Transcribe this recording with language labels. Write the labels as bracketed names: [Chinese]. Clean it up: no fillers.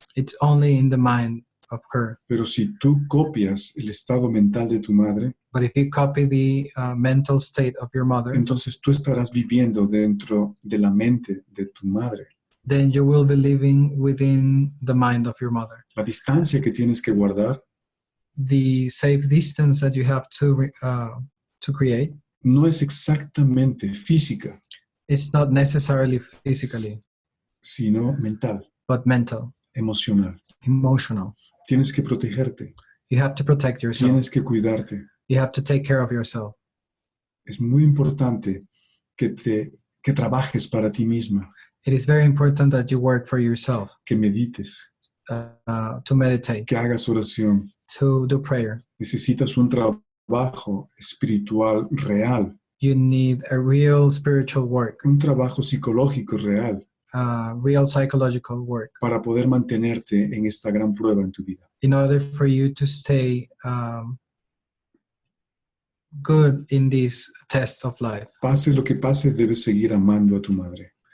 [English] it's only in the mind of her. [Spanish] Pero si tú copias el estado mental de tu madre, [English] But if you copy the mental state of your mother, [Spanish] entonces tú estarás viviendo dentro de la mente de tu madre. [English] then you will be living within the mind of your mother. [Spanish] La distancia que tienes que guardar [English] The safe distance that you have to create [Spanish] no es exactamente física, [English] is not necessarily physically, [Spanish] sino mental, [English] but mental, [Spanish] emocional. [English] emotional. [Spanish] Tienes que protegerte, [English] You have to protect yourself. [Spanish] tienes que cuidarte. [English] You have to take care of yourself. [Spanish] Es muy importante que trabajes para ti misma, [English] It is very important that you work for yourself, [Spanish] que medites, [English] to meditate, [Spanish] que hagas oración. [English] to do prayer. [Spanish] Necesitas un trabajo espiritual real, [English] You need a real spiritual work, [Spanish] un trabajo psicológico real [English] real psychological work, [Spanish] para poder mantenerte en esta gran prueba en tu vida. [English] in order for you to stay good in this test of life. [Spanish] Pase lo que pase, debes seguir amando a tu madre.